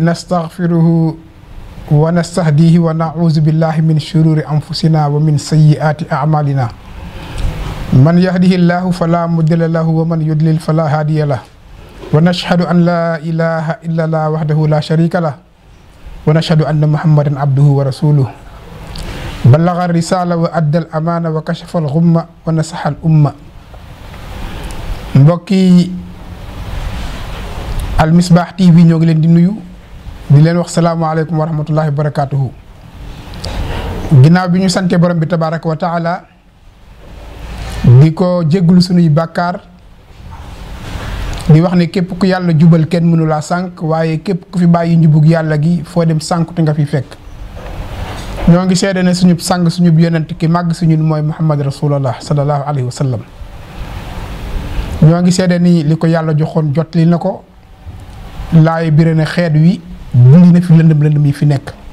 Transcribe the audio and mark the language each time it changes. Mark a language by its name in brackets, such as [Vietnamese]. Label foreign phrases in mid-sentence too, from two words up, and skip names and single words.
[Arabic] نستغفره ونستهديه ونعوذ بالله من شرور أنفسنا ومن سيئات أعمالنا من يهده الله فلا مضل له ومن يضلل فلا هادي له ونشهد أن لا إله إلا الله وحده لا شريك له ونشهد أن محمدا عبده ورسوله بلغ الرسالة وأدى الأمانة وكشف الغمة ونصح الأمة [Wolof] mbokki Al Misbah TV ñoo ngi leen di nuyu di leen wax [Arabic] السلام عليكم ورحمة الله وبركاته [Wolof] ginnaaw bi ñu sante borom bi [Arabic] تبارك وتعالى [Wolof] di ko jégglu sunuy bàkkaar di wax ne képp ku yàlla jubal kenn mënu laa sànq waaye képp ku fi bàyyi njubug yàlla gi foo dem sànq te nga fi fekk ñoo ngi seede ne suñu sang suñu yonent ki màgg suñu mooy Muhammad [Arabic] رسول الله صلى الله عليه وسلم [Wolof] ñoo ngi seede ni li ko yàlla joxoon jotli na ko laay bire na xeet wi dindi na fi lëndëm yi fi nekk